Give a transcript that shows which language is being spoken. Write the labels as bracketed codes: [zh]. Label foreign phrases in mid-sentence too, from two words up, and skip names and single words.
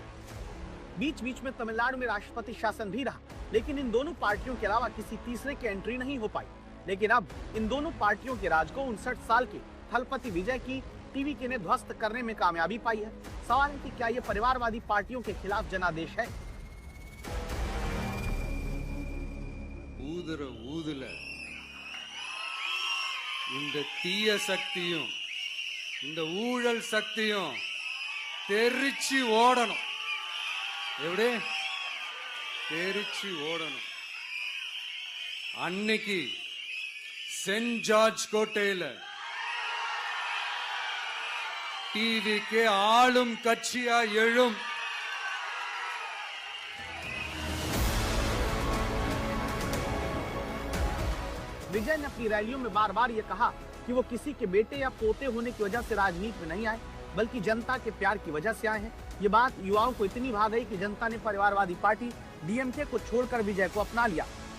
[hi] बीच बीच में तमिलनाडु में राष्ट्रपति शासन भी रहा, लेकिन इन दोनों पार्टियों के अलावा किसी तीसरे की एंट्री नहीं हो पाई। लेकिन अब इन दोनों पार्टियों के राज को 59 साल के थलपति विजय की टीवीके ने ध्वस्त करने में कामयाबी पाई है। सवाल है कि क्या ये परिवारवादी पार्टियों के खिलाफ जनादेश है? [ta] ஊதுல இந்த தீய சக்தியும் இந்த ஊழல் சக்தியும் தெரிச்சு ஓடணும். எப்படி தெரிச்சு ஓடணும்? அன்னைக்கு சென்ட் ஜார்ஜ் கோட்டையில டிவிக்கு ஆளும் கட்சியா எழும் [hi] विजय ने अपनी रैलियों में बार बार ये कहा कि वो किसी के बेटे या पोते होने की वजह से राजनीति में नहीं आए, बल्कि जनता के प्यार की वजह से आए हैं। ये बात युवाओं को इतनी भा गई कि जनता ने परिवारवादी पार्टी डीएमके को छोड़कर विजय को अपना लिया।